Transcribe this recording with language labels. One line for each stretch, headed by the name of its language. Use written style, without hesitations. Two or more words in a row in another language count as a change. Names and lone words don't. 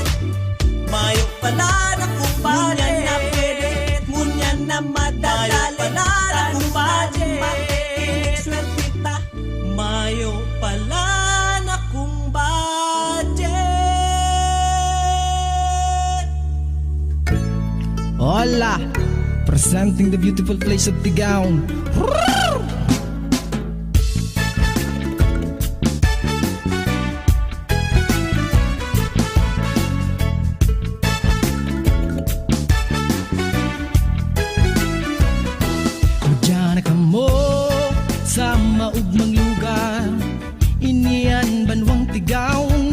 Bikol: Mayo pala na kung budget. Ngunyan na pwede, ngunyan na madadali. Mayo pala na kung budget. Swertita. Mayo pala na kung budget. Hola!
English: Presenting the beautiful place of Tigaon.
Bikol: Diyan ka mo sa maugmang lugar, inian banwang Tigaon.